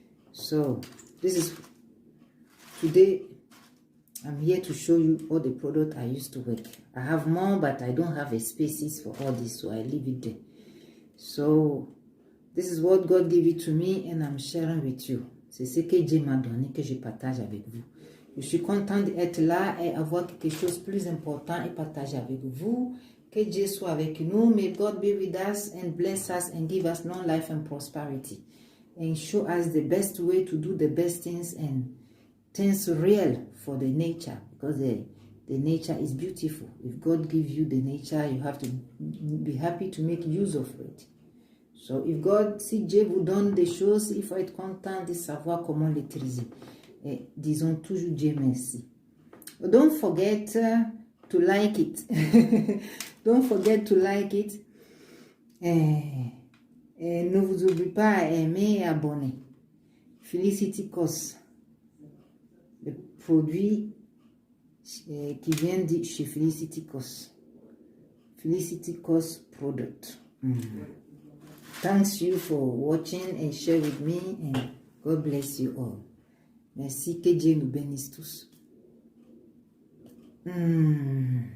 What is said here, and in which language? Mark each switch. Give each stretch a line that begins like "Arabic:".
English: So this is today. I'm here to show you all the product I used to work. I have more, but I don't have a spaces for all this, so I leave it there. So, this is what God gave it to me and I'm sharing with you.
French: C'est ce que Dieu m'a donné que je partage avec vous. Je suis content d'être là et avoir quelque chose de plus important et partager avec vous. Que Dieu soit avec nous.
English: May God be with us and bless us and give us long life and prosperity. And show us the best way to do the best things and things real for the nature, because the nature is beautiful. If God gives you the nature, you have to be happy to make use of it.
French: So if God, si Dieu vous donne des choses, il faut être content de savoir comment l'utiliser. Et disons toujours Dieu merci. Don't forget to like it. Don't forget to like it. Et ne vous oubliez pas à aimer et abonner. Felicity Cos. Le produit qui vient de chez Felicity Cos.
English: Felicity Cos product. Thanks you for watching and share with me, and God bless you all.
French: Merci, que Dieu nous bénisse tous.